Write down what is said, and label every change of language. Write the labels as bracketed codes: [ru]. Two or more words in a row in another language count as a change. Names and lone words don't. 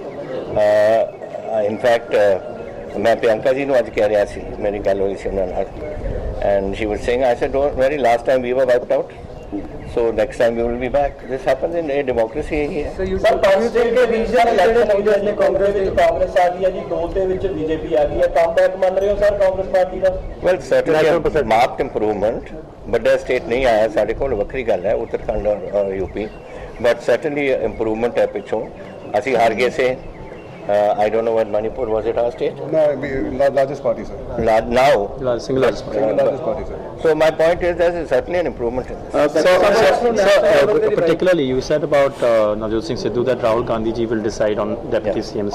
[en] in fact [pa] ਮੈਂ ਪ੍ਰਿਯੰਕਾ ਜੀ ਨੂੰ ਅੱਜ ਕਹਿ ਰਿਹਾ ਸੀ ਮੇਰੀ ਗੱਲ ਹੋਈ ਸੀ ਉਹਨਾਂ ਨਾਲ [en] and she was saying I said don't worry last time we were wiped out so next time we will be back this happens in a democracy so you think that regional leaders [pa] ਨੇ ਕਾਂਗਰਸ ਆ ਗਈ ਹੈ ਜੀ ਦੋ ਦੇ ਵਿੱਚ ਬੀਜੇਪੀ ਆ ਗਈ ਹੈ ਕਮਬੈਕ ਮੰਨ ਰਹੇ ਹੋ ਸਰ ਕਾਂਗਰਸ ਪਾਰਟੀ ਦਾ [en] well certainly a marked improvement [pa] ਵੱਡਾ ਸਟੇਟ ਨਹੀਂ ਆਇਆ ਸਾਡੇ ਕੋਲ ਵੱਖਰੀ ਗੱਲ ਹੈ [en] ਉੱਤਰਾਖੰਡ ਔਰ यूपी but certainly improvement [pa] ਹੈ ਪਿੱਛੋਂ ਅਸੀਂ ਹਾਰ ਗਏ ਸੇ [en] I don't know what Manipur was it our state? No, largest party, sir. Now? Single largest party, sir. So my point is there is certainly an improvement in this. Particularly you said about Navjot Singh Sidhu that Rahul Gandhi ji will decide on deputy CM's